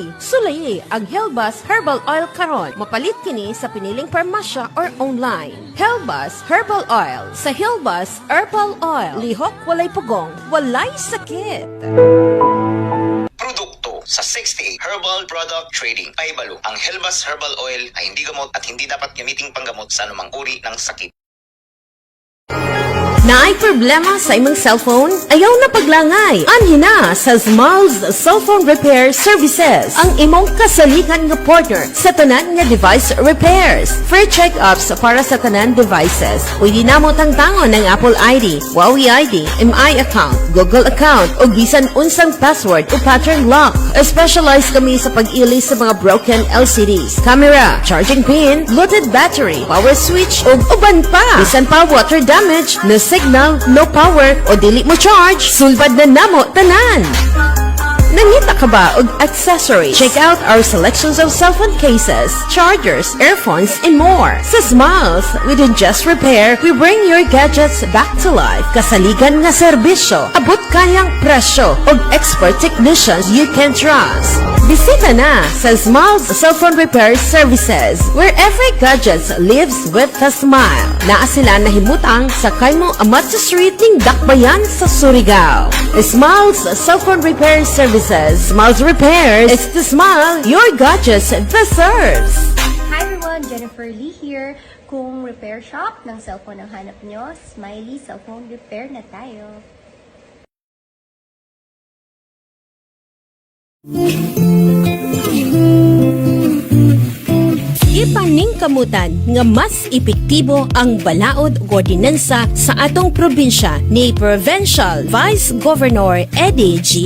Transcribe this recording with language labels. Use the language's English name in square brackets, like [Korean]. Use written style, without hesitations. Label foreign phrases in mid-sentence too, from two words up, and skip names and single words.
[Cebuano] Sulayi ang Helbas Herbal Oil karon. Mapalit kini sa piniling parmasya or online. Helbas Herbal Oil. Sa Helbas Herbal Oil, lihok walay pugong, walay sakit. Produkto sa 68 Herbal Product Trading. [Filipino] Pahibalo, ang Helbas Herbal Oil ay hindi gamot at hindi dapat gamiting panggamot sa anumang uri ng sakit. [Cebuano] Naay problema sa imong cellphone? Ayaw na paglangay. Anhin na sa Smiles Cellphone Repair Services, ang imong kasaligan nga partner sa tanan nga [English] device repairs. Free check-ups [Cebuano] para sa tanan devices. Pwede na mo tangtangon ng Apple ID, Huawei ID, MI account, Google account, o bisan unsang password o [English] pattern lock. [Cebuano] Specialized kami sa pag-ili sa mga [English] broken LCDs, camera, charging pin, Bluetooth battery, power switch, [Cebuano] o uban pa. Bisan pa [English] water damage, no signal, no power, [Cebuano] o dili mo charge, sulbad na namo tanan. Nangita ka ba og accessory? [English] Check out our selections of cell phone cases, chargers, earphones, and more. Sa Smiles, we don't just repair, we bring your gadgets back to life. [Cebuano] Kasaligan nga serbisyo, abot kayang presyo, og [English] expert technicians you can trust. [Cebuano] Bisita na sa Smiles Cellphone Repair Services, [English] where every gadget lives with a smile. [Cebuano] Naa sila nahimutang sa Kaymo Amatsa Street ning Dakbayan sa Surigao. Smiles Cellphone Repair Services. Smiles Repairs. [English] It's the smile your gadgets deserves. Hi everyone, Jennifer Lee here. [Filipino] Kung [English] repair shop [Filipino] ng cellphone ang hanap nyo, Smiley Cellphone Repair na tayo. [Cebuano] Ipaning kamutan nga mas epektibo ang balaod ug ordinansa sa atong probinsya ni [English] Provincial Vice Governor [Cebuano] Eddie G.